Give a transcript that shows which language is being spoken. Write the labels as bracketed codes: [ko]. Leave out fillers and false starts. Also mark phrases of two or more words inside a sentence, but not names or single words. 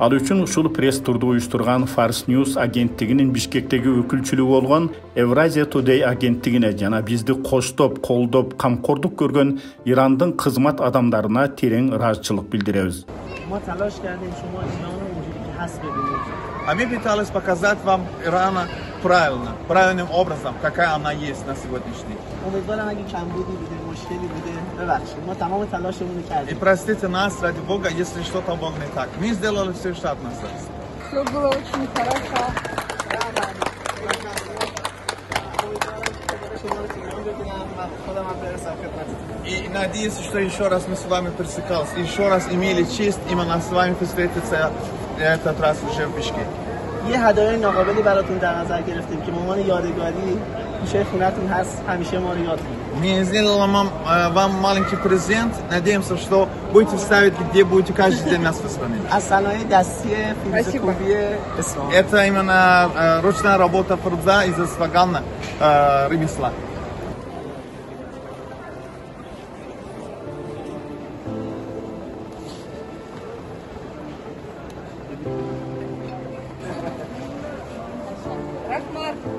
[ky] Ал үчүн ушул пресс-турду уюштурган Fars News агенттигинин Бишкектеги өкүлчүлүгү болгон Eurasia Today агенттигине жана бизди коштоп, колдоп, камкордук көргөн Ирандын кызмат адамдарына терең ыраазычылык билдиребиз. [ru] Мы пытались показать вам Ирана правильным образом, какая она есть на сегодняшний день. И простите нас, ради Бога, если что-то было не так. Мы сделали все, что от нас зависит. Все было очень хорошо. И надеюсь, что еще раз мы с вами пересекались, еще раз имели честь именно с вами встретиться этот раз уже в Бишкек. [fa] یه هدایای ناقابلی براتون در نظر گرفتیم که به عنوان یادگاری گوشه خونتون هست همیشه ما رو یاد کنید. [ru] Мы сделали вам маленький презент. Надеемся, что будете ставить, где будете каждый день нас вспоминать. [fa] از صنایع دستی فیروزکوبی اصفهان. [ru] Это именно ручная работа Фрудза из Исфагана, ремесла. Рахмат.